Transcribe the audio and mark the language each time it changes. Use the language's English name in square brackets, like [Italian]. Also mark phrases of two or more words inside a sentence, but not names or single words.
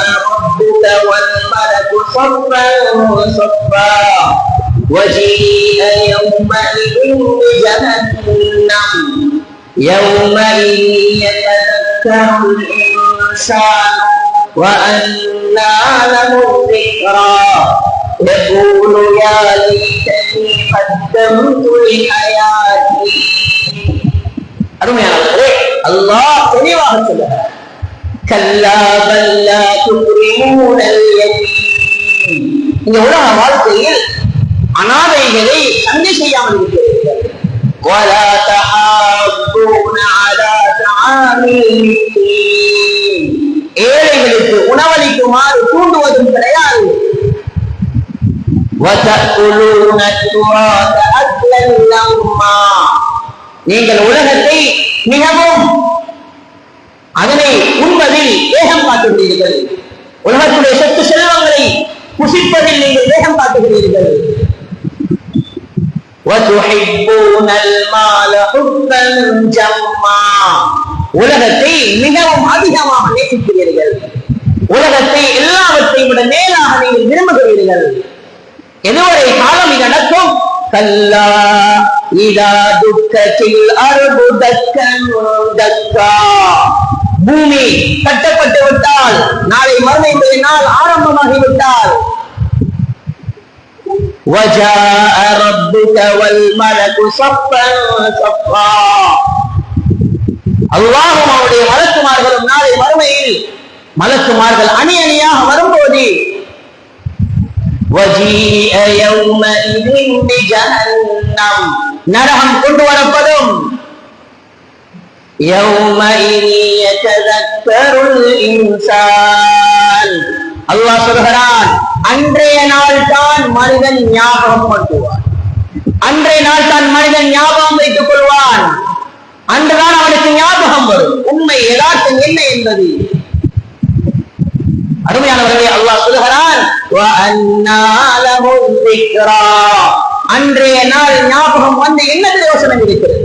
[Arabic] ربك والملك صفا صفا وجيء يومئذ بجهنم يومئذ يتذكر الإنسان وأنى له الذكرى يقول يا ليتني قدمت لحياتي. [Tamil] அருமையானவர்களே, அல்லாஹ் தெளிவாக சொல்கிறார். [Arabic] كلا بل لا تكرمون اليتيم. [Tamil] இந்த உலக வாழ்க்கையில் அனாதைகளை சந்தை செய்யாமல் இருக்கிறீர்கள். [Arabic] ولا تحاضون على طعام المسكين. [Tamil] ஏழைகளுக்கு உணவளிக்குமாறு தூண்டுவதும் கிடையாது. [Arabic] وتأكلون التراث أكلا لما. [Tamil] நீங்கள் உலகத்தை மிகவும் அதனை உண்பதில் வேகம் காட்டுகிறீர்கள். உலகத்துடைய சொத்து செல்வங்களை புசிப்பதில் நீங்கள் வேகம் காட்டுகிறீர்கள். [Arabic] وتحبون المال حبا جما. [Tamil] உலகத்தை மிகவும் அதிகமாக நேசிக்கிறீர்கள். உலகத்தை எல்லாவற்றை விட மேலாக நீங்கள் விரும்புகிறீர்கள். எதுவரை காலம் இது நடக்கும்? [Arabic] كلا إذا دكت الأرض دكا دكا. [Tamil] பூமி கட்டப்பட்டு விட்டால், நாளை மறுமை நாள் ஆரம்பமாகிவிட்டால், [Arabic] وجاء ربك والملك صفا صفا. [Tamil] அல்லாஹ்வும் அவருடைய மலக்குமார்களும் நாளை மறுமையில் மலக்குமார்கள் அணி அணியாக வரும்போது [Arabic] وجيء يومئذ بجهنم. [Tamil] நரகம் கொண்டு வரப்படும். [Arabic] يومئذ يتذكر الإنسان. [Tamil] அல்லாஹ் சொல்கிறான், அன்றைய நாள் தான் மனிதன் ஞாபகம் பண்ணுவான். அன்றைய நாள் தான் மனிதன் ஞாபகம் வைத்துக் கொள்வான். அன்றுதான் அவனுக்கு ஞாபகம் வரும் உண்மை யதார்த்தம் என்ன என்பது. அருமையானவர்களே, அன்றைய நாள் ஞாபகம் வந்து என்ன பிரயோசனம் இருக்கிறது?